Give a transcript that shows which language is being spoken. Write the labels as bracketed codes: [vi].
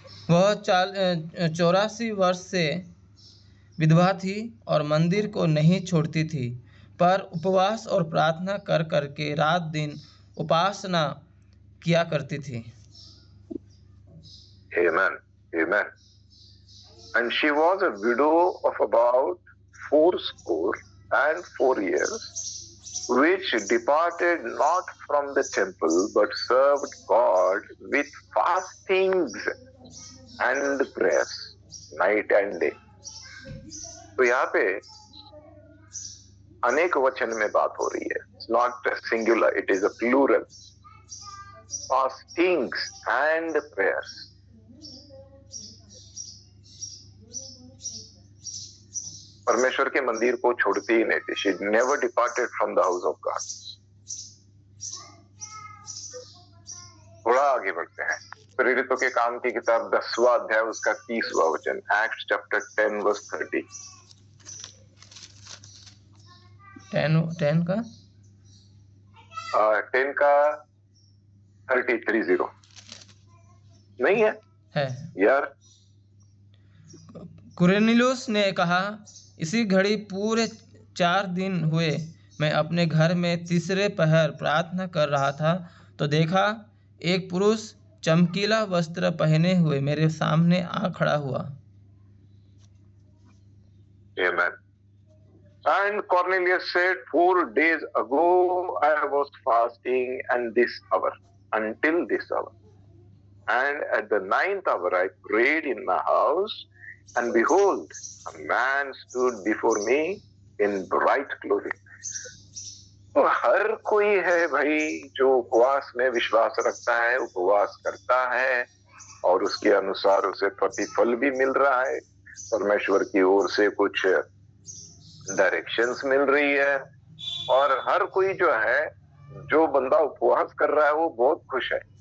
[hi] वह 84 वर्ष से विधवा थी और मंदिर को नहीं छोड़ती थी, पर उपवास और प्रार्थना कर करके रात दिन उपासना किया करती थी। [en] Amen. Amen. And she was a widow of about 84 years, which departed not from the temple, but served God with fastings and prayers night and day. [hi] तो यहाँ पे अनेक वचन में बात हो रही है। [en] It's not singular, it is a plural. Fastings and prayers. [hi] परमेश्वर के मंदिर को छोड़ती ही नहीं थी। [en] She never departed from the house of God. [hi] थोड़ा आगे बढ़ते हैं, प्रेरितों के काम की किताब 10वां अध्याय, उसका 30वां वचन। [en] Acts chapter 10 verse 30। [hi] 10 का 10 का 30 नहीं है यार। कुरनेलियुस ने कहा, इसी घड़ी पूरे 4 दिन हुए मैं अपने घर में तीसरे पहर प्रार्थना कर रहा था, तो देखा एक पुरुष चमकीला वस्त्र पहने हुए मेरे सामने आ खड़ा हुआ। [en] Amen. And Cornelius said, 4 days ago I was fasting and this hour, until this hour. And at the 9th hour I prayed in my house, and behold, a man stood before me in bright clothing. [hi] तो हर कोई है भाई जो उपवास में विश्वास रखता है, उपवास करता है, और उसके अनुसार उसे प्रतिफल भी मिल रहा है, परमेश्वर की ओर से कुछ डायरेक्शंस मिल रही है, और हर कोई जो है, जो बंदा उपवास कर रहा है वो बहुत खुश है।